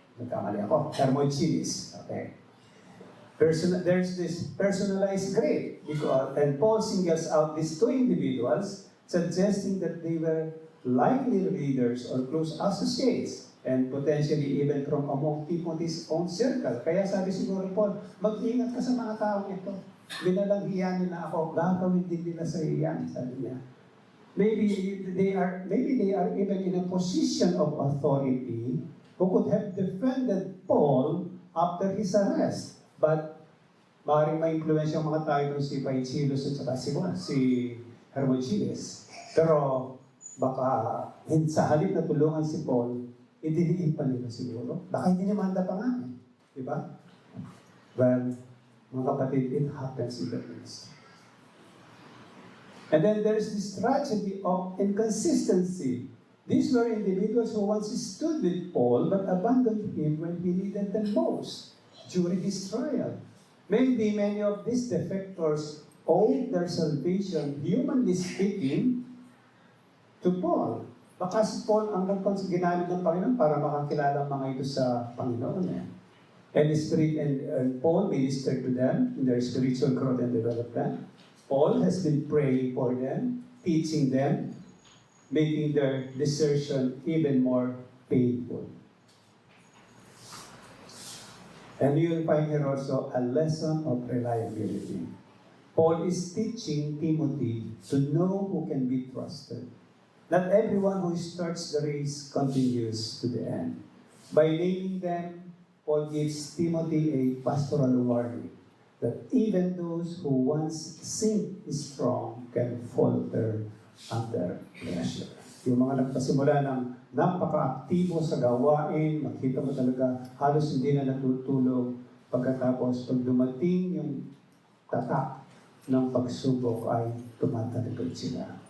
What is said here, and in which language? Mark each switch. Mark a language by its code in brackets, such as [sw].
[tl] Nagkamali ako, [en] Hermogenes. Okay. There's this personalized grief, and Paul singles out these 2 individuals, suggesting that they were likely leaders or close associates, and potentially even from among Timothy's own circle. [tl] Kaya sabi siguro Paul, mag-ingat ka sa mga taong ito. Binalanghiyan nila ako, gagawin din nila sa iyan, sabi niya. [en] Maybe they are even in a position of authority who could have defended Paul after his arrest. [tl] But maaaring ma-influensya ang mga tao doon si Phygelus at saka si Hermogenes. Pero baka sa halip na tulungan si Paul, idiliin pa nila siguro. Baka hindi nimanda pa nga. Di ba? [en] Well, [tl] mga kapatid, [en] it happens in the ministry. And then there's this tragedy of inconsistency. These were individuals who once stood with Paul but abandoned him when he needed them most during his trial. Maybe many of these defectors owed their salvation, humanly speaking, to Paul. [tl] Baka si Paul ang ginamit ng Panginoon para makakilala ang mga ito sa Panginoon. [en] And Paul ministered to them in their spiritual growth and development. Paul has been praying for them, teaching them, making their desertion even more painful. And you'll find here also a lesson of reliability. Paul is teaching Timothy to know who can be trusted. Not everyone who starts the race continues to the end. By naming them, Paul gives Timothy a pastoral warning that even those who once seemed strong can falter under pressure. [tl] Yung mga nagpasimula ng napaka-aktibo sa gawain, makita mo talaga halos hindi na natutulog. Pagkatapos, pag dumating yung tatak ng pagsubok ay tumatalikod sila.